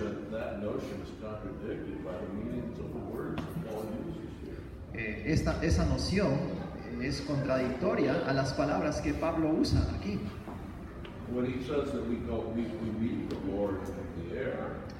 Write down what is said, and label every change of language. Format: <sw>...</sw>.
<en>That notion is contradicted by the meanings of the words that Paul uses here.</en> <es>Esa noción es contradictoria a las palabras que Pablo usa aquí.</es> <en>When he says that we meet the Lord in the air,</en>